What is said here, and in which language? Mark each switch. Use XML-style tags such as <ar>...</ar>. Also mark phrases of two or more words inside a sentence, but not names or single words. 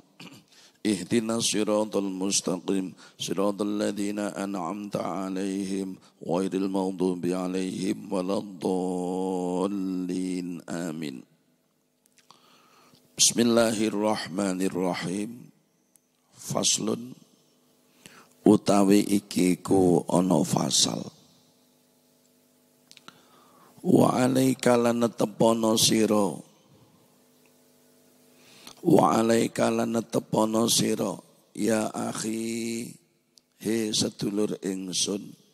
<ar>اهدنا الصراط المستقيم. صراط الذين أنعمت عليهم غير المغضوب عليهم ولا الضالين. Amin. Bismillahirrahmanirrahim.</ar> <jv>Faslun utawi iki ku ana fasal.</jv> <ar>وعليك</ar> <jv>lan tepono sira.</jv> <ar>وعليك</ar> <jv>lan tepono sira</jv> <ar>يا أخي</ar> <jv>he sedulur ingsun.</jv>